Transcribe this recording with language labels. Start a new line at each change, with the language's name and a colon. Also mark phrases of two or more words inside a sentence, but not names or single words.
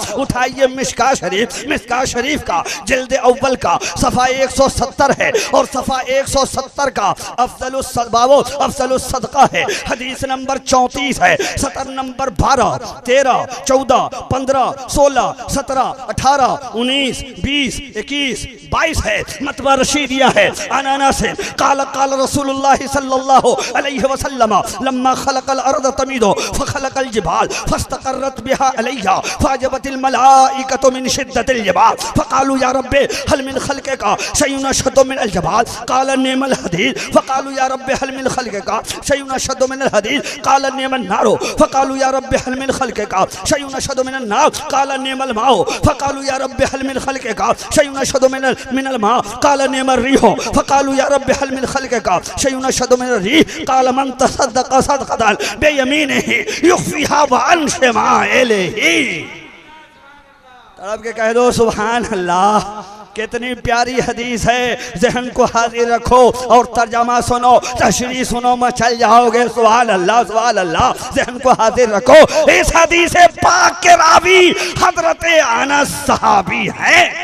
Urdu: اٹھائیے مشکوٰۃ شریف کا جلد اول کا صفحہ 170 ہے اور صفحہ 170 کا
Arabic: أفضل الصدقة
Urdu: ہے. حدیث نمبر 34 ہے، سطر نمبر 12، 13، 14، 15، 16، 17، 18، 19، 20، 21، 22 ہے. مطبع رشیدیہ ہے۔ انانا سے
Arabic: قال رسول الله صلى الله عليه وسلم لما خلق الأرض تميد فخلق الجبال فاستقرت بها عليها فعجبت الملائكة من شدة الجبال فقالوا يا رب هل من خلقك شيء أشد من الجبال قال نعم الحديد فقالوا يا رب هل من خلقك شيء أشد من الحديد قال نعم النار فقالوا يا رب هل من خلقك شيء أشد من النار قال نعم الماء فقالوا يا رب هل من خلقك شيء أشد من الماء قال نعم الريح فقالوا يا رب هل من خلقك شيء أشد من الريح قال من تصدق صدقة بيمينه يخفيها وعن شمائله.
Urdu: تڑپ کے کہہ دو
Arabic: سبحان الله.
Urdu: کتنی پیاری حدیث ہے. ذہن کو حاضر رکھو اور ترجمہ سنو، تشریح سنو، مچل جاؤ گے.
Arabic: سبحان الله سبحان الله.
Urdu: ذہن کو حاضر رکھو. اس حدیث پاک کے راوی حضرت انس صحابی ہیں.